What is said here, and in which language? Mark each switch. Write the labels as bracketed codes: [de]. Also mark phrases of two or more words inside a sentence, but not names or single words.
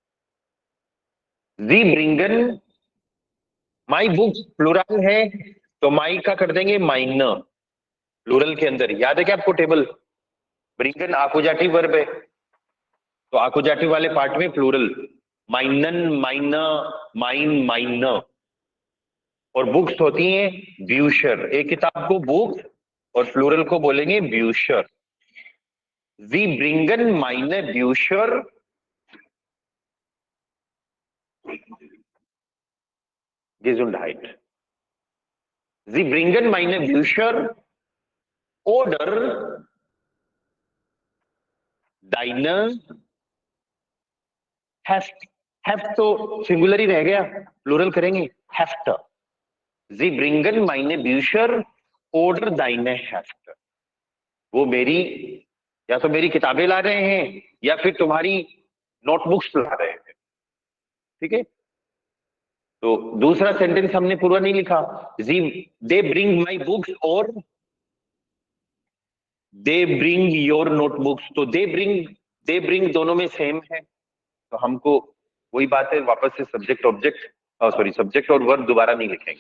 [de] Sie bringen [en] my books, [hi] प्लुरल है तो माई का कर देंगे माइन, प्लुरल के अंदर याद है क्या आपको टेबल, ब्रिंगन आकुजाटिव वर्ब है, तो आकुजाटिव वाले पार्ट में प्लूरल, [de] meinen meine meine meine, [hi] और बुक्स होती हैं ब्यूशर, एक किताब को बुक और प्लूरल को बोलेंगे ब्यूशर। [de] Sie bringen meine Bücher Gesundheit, sie bringen meine Bücher oder deine Heft, Heft [hi] तो सिंगुलर ही रह गया, प्लूरल करेंगे [de] Heft, sie bringen meine Bücher oder deine Heft, [hi] वो मेरी या तो मेरी किताबें ला रहे हैं या फिर तुम्हारी नोटबुक्स ला रहे हैं। ठीक है, तो दूसरा सेंटेंस हमने पूरा नहीं लिखा, जी [en] they bring my books [hi] और [en] they bring your notebooks, [hi] तो [en] they bring [hi] दोनों में सेम है, तो हमको वही बात है, वापस से सब्जेक्ट ऑब्जेक्ट सॉरी सब्जेक्ट और वर्ब दोबारा नहीं लिखेंगे।